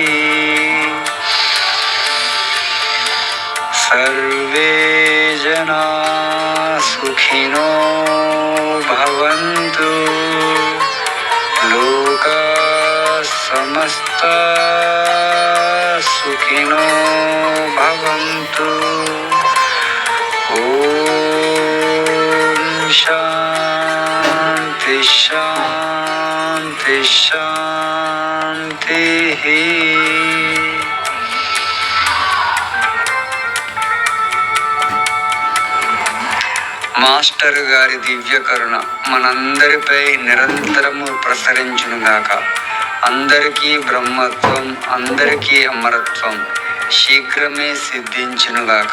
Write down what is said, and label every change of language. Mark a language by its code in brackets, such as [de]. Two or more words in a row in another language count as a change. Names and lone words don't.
[sa] सर्वे जना सुखिनो भवन्तु लोकाः समस्ताः सुखिनो भवन्तु। ॐ शान्ति शान्ति शान्तिः। [te] మాస్టర్ గారి దివ్య కరుణ మనందరిపై నిరంతరము ప్రసరించునుగాక. అందరికీ బ్రహ్మత్వం, అందరికీ అమరత్వం శీఘ్రమే సిద్ధించునుగాక.